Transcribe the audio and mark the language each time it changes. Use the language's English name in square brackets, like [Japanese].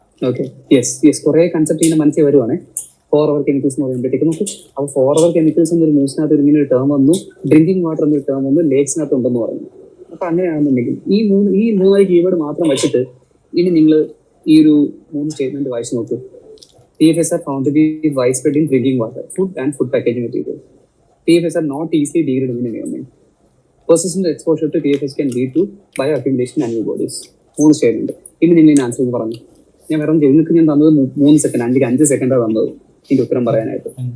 [Malayalam] Okay, yes കുറെ concept ഇങ്ങനെ മനസ്സിൽ വരുവാണേ. [English] 4 other chemicals [Malayalam] എന്ന് പറയുമ്പോഴത്തേക്ക് നമുക്ക് അപ്പോൾ 4 other chemicals എന്നൊരു ന്യൂസിനകത്ത് ഇങ്ങനെ ഒരു ടേം വന്നു, ഡ്രിങ്കിങ് വാട്ടർ എന്നൊരു ടേം വന്നു, ലേക്സിനകത്ത് ഉണ്ടെന്ന് പറഞ്ഞു. അപ്പൊ അങ്ങനെയാണെന്നുണ്ടെങ്കിൽ ഈ 3 കീവേഡ് മാത്രം വെച്ചിട്ട് ഇനി നിങ്ങൾ ഈ ഒരു 3 സ്റ്റേറ്റ്മെന്റ് വായിച്ചു നോക്കൂ. [English] PFAS are found to be widespread in drinking water, food and food packaging materials. PFAS are not easily degraded in the environment. Persistent exposure to PFAS can lead to bioaccumulation in animal bodies. [Malayalam] 3 statement. ഇനി നിങ്ങൾ ഇതിന് answer പറഞ്ഞു. ഞാൻ വേറെ നിങ്ങൾക്ക് ഞാൻ തന്നത് 3 second, 5 സെക്കൻഡാണ് തന്നത് ഇതിന്റെ ഉത്തരം പറയാനായിട്ട്.